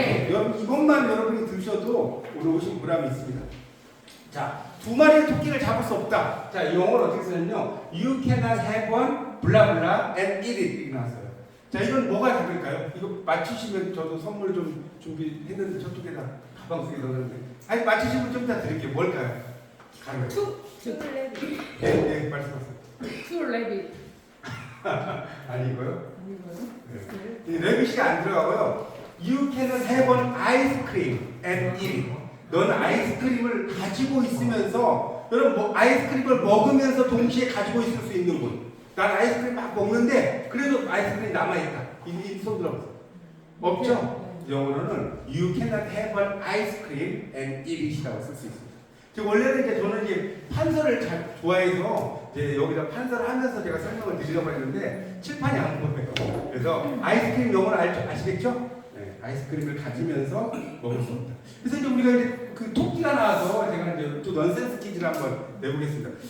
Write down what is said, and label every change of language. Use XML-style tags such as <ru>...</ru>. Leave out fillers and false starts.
<ko>여러분 이것만 여러분이 들으셔도 오늘 오신 보람이 있습니다. 자, 두 마리의 토끼를 잡을 수 없다. 자, 이 영어를 어떻게 쓰냐면요.</ko> <en>You cannot have one, blah blah, and eat it.</en> <ko>이렇게 나왔어요. 자, 이건 뭐가 답일까요? 이거 맞추시면 저도 선물 좀 준비했는데 저쪽에다 가방 속에 넣었는데. 아니, 맞추시면 좀 이따 드릴게요. 뭘까요? 가능해요.</ko> <en>투레빗.</en> <ko>네, 말씀하세요.</ko> <en>투레빗.</en> <ko>아니고요. 아니고요. 이 레빗이 안 들어가고요.</ko> <en>You cannot have an ice cream and eat it.</en> <ko>너는 아이스크림을 가지고 있으면서 여러분 아이스크림을 먹으면서 동시에 가지고 있을 수 있는 분. 난 아이스크림 막 먹는데 그래도 아이스크림이 남아있다. 이 손 들어보세요. 없죠? 영어로는</ko> <en>You cannot have an ice cream and eat it</en> <ko>이라고 쓸 수 있습니다. 즉 원래는 이제 저는 이제 판서를 잘 좋아해서 이제 여기다 판서를 하면서 제가 설명을 드리려고 했는데 칠판이 안 보여요. 그래서 아이스크림 영어를 아시겠죠? 네, 아이스크림을 가지면서 먹을 수 없다. 그래서 이제 우리가 이제 그 토끼가 나와서 제가 이제 또 넌센스 퀴즈를 한번 내보겠습니다.</ko>